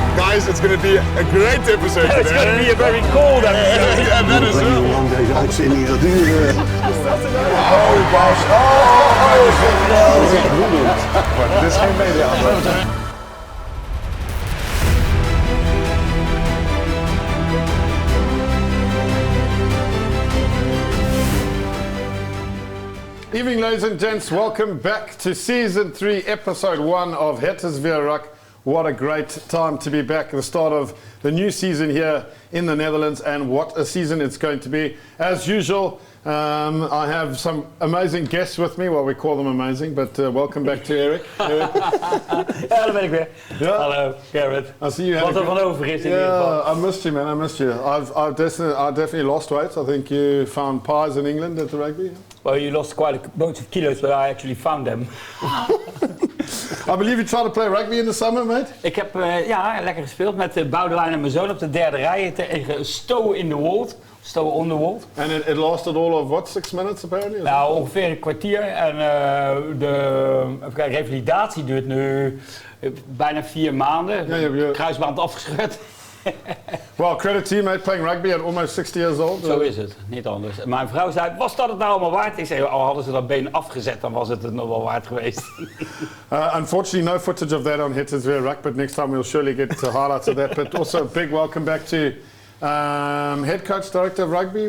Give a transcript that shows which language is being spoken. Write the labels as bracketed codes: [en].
[en] guys, it's going to be a great episode today. It's going to be a very cold episode. Yeah, that is [nl] Hoe lang deze uitzending gaat duren. [en] Oh, Bas. [nl] Maar dit is geen media. [en] Evening, ladies and gents. Welcome back to Season 3, Episode 1 of HIWRs3ep1. What a great time to be back at the start of the new season here in the Netherlands, and what a season it's going to be. As usual, I have some amazing guests with me. Well, we call them amazing, but welcome back to Eric. Eric. [nl] Ja, daar ben ik weer. Ja? Hallo, Gareth. [en] I see you [nl] Wat er van over is in ieder geval. [en] Yeah, I missed you, man. I missed you. I definitely lost weight. I think you found pies in England at the rugby. Well, you lost quite a bunch of kilos, but I actually found them. I believe you tried to play rugby in the summer, mate? [nl] Ik heb lekker gespeeld met Boudewijn en mijn zoon op de derde rij tegen Stowe in the Wold. [en] Stowe on the Wold. And it lasted all of, what, 6 minutes apparently? [nl] Nou, ongeveer een kwartier. En de revalidatie duurt nu bijna 4 maanden. Ja, Kruisband afgescheurd. [en] Well, credit to you, mate, playing rugby at almost 60 years old. [nl] Zo is het, niet anders. Mijn vrouw zei, was dat het nou allemaal waard? Ik zei, al hadden ze dat been afgezet, dan was het nog wel waard geweest. [en] Unfortunately, no footage of that on HIWRs3ep1, but next time we'll surely get highlights of that. But also, a big welcome back to head coach, director of rugby.